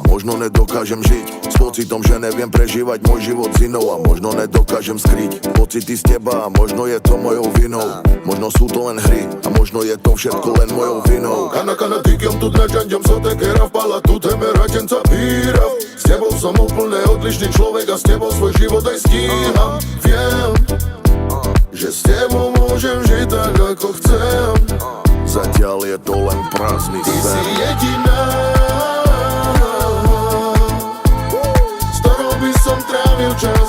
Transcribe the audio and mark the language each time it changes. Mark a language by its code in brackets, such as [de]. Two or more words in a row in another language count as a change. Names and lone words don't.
[sk] Možno nedokážem žiť s pocitom, že neviem prežívať môj život s inou. A možno nedokážem skryť pocity z teba, a možno je to mojou vinou. Možno sú to len hry a možno je to všetko len mojou vinou. [rom] Kana tykam tu naďanďam so tekera vpala tu teme radenca píra. [sk] S tebou som úplne odlišný človek a s tebou svoj život aj stíham. Viem, že s tebou môžem žiť tak ako chcem. Zatiaľ je to len prázdny sen. Ty si jediná, s ktorou by som trávil čas.